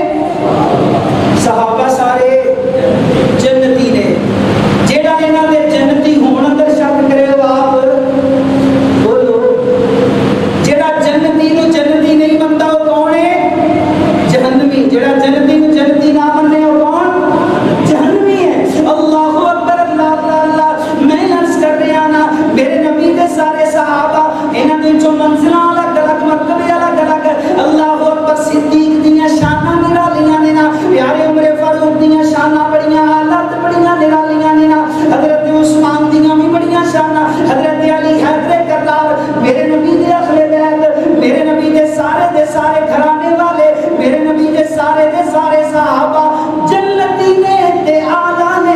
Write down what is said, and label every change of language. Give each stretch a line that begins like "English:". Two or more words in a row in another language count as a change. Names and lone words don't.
Punjabi: صحابہ سارے جنتی نیں. جیہڑا اینہاں دے جنتی ہون اندر شک کرے ہو آپ بولو، جیہڑا جنتی نوں جنتی نہیں مندا او کون ہے? जहन्नमी। جیہڑا جنتی نوں جنتی نہ منے او کون? جہنمی ہے.
Arabic: الله أكبر، الله الله الله.
Punjabi: میں عرض کر رہا نا، میرے نبی دے سارے صحابہ، اینہاں دے جو منزلاں الگ الگ، مرتبے الگ الگ.
Arabic: الله أكبر,
Punjabi: صدیق دیاں شاناں نرالیاں نیں نا، پیارے عمر فاروق دیاں شاناں بڑیاں حالت بڑیاں نرالیاں نیں نا، حضرت عثمان دیاں وی بڑیاں شاناں، حضرت علی حیدر کرار، میرے نبی دے اہل بیت، میرے نبی دے سارے گھرانے والے، میرے نبی دے سارے صحابہ جنتی نیں تے اعلیٰ نیں.